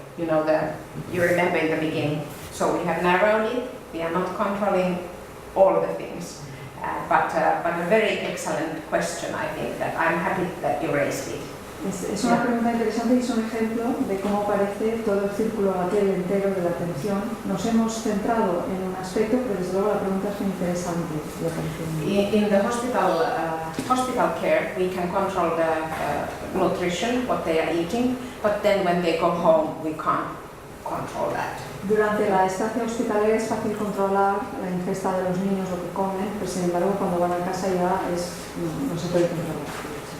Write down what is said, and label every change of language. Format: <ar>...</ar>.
<en>You know, you remember in the beginning. So we have narrowed it. We are not controlling all the things, But a very excellent question, I think, that I'm happy that you raised it.</en> <es>Es una pregunta interesante y es un ejemplo de cómo parece todo el círculo aquel entero de la atención. Nos hemos centrado en un aspecto, pero desde luego la pregunta es muy interesante.</es> <en>In the hospital care, we can control the nutrition, what they are eating, but then when they go home, we can't control that.</en> <es>Durante la estancia hospitalaria es fácil controlar la ingesta de los niños, lo que comen, pero sin embargo cuando van a casa ya no se puede controlar.</es>